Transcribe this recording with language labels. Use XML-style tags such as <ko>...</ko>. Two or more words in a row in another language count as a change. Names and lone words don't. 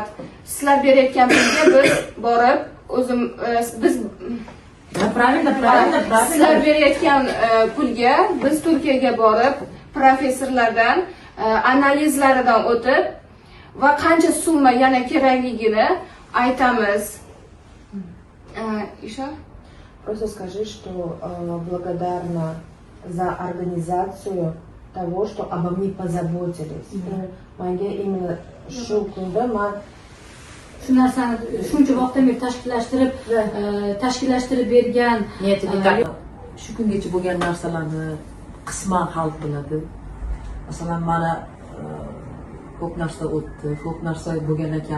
<uz>Sizlar berayotgan pulga biz borib biz sizlar berayotgan pulga biz Turkiyaga borib professorlardan analizlaridan o'tib va qancha summa yana kerakligini aytamiz.</uz> <ru>Еще? Просто скажи, что благодарна за организацию того, что обо мне позаботились.</ru> <uz>Menga именно shu kunda men shu narsani shuncha vaqtdan beri tashkillashtirib bergan shu kungacha bo'lgan narsalarni qisman xalq biladi. Masalan, mana ko'p narsa o'tdi, ko'p narsa bo'lgan ekan.</uz>